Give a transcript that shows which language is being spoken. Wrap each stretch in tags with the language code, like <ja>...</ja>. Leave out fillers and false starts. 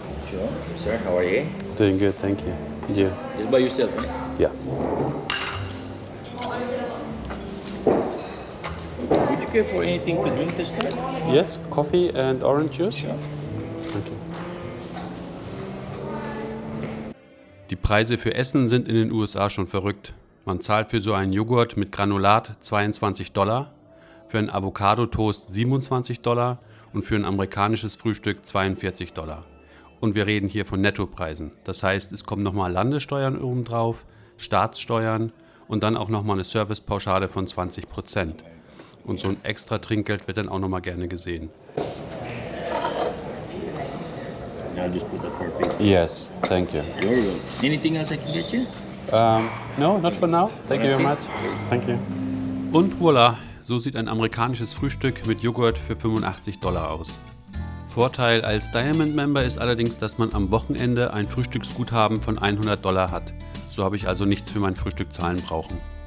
<en>Sure. Sir, how are you? Doing good, thank you. And you? Just by yourself, right? Yeah. Would you care for anything to drink this time? Yes, coffee and orange juice. Sure. Thank you.</en> <de>Die Preise für Essen sind in den USA schon verrückt. Man zahlt für so einen Joghurt mit Granulat $22, für einen Avocado-Toast $27 und für ein amerikanisches Frühstück $42. Und wir reden hier von Nettopreisen. Das heißt, es kommen nochmal Landessteuern obendrauf, Staatssteuern und dann auch nochmal eine Servicepauschale von 20%. Und so ein extra Trinkgeld wird dann auch nochmal gerne gesehen.</de> <en>I'll just put the perfect. Yes, thank you. You're welcome. Anything else I can get you? No, not for now. Thank you very much. Thank you.</en> <de>Und voilà, so sieht ein amerikanisches Frühstück mit Joghurt für $85 aus. Vorteil als Diamond-Member ist allerdings, dass man am Wochenende ein Frühstücksguthaben von $100 hat. So habe ich also nichts für mein Frühstück zahlen brauchen.</de>